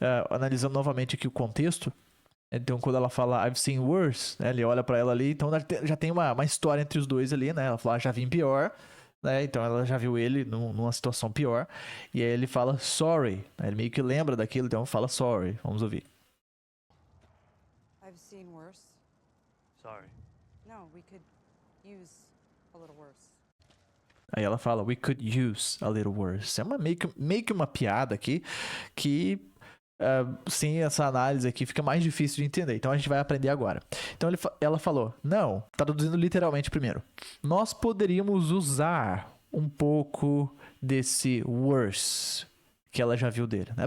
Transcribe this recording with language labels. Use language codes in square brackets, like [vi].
[pt] Analisando novamente aqui o contexto. Então, quando ela fala [en] I've seen worse, [pt] né? Ele olha pra ela ali, então já tem uma história entre os dois ali, né? Ela fala, já vi pior, né? Então ela já viu ele numa situação pior. E aí ele fala sorry, né? Ele meio que lembra daquilo, então fala sorry. Vamos ouvir. [en] I've seen worse. Sorry. No, we could use a little worse. [pt] Aí ela fala, [en] we could use a little worse. [pt] É meio que uma piada aqui que sem essa análise aqui fica mais difícil de entender. Então a gente vai aprender agora. Então ela falou, não, traduzindo literalmente primeiro. Nós poderíamos usar um pouco desse worse que ela já viu dele, né?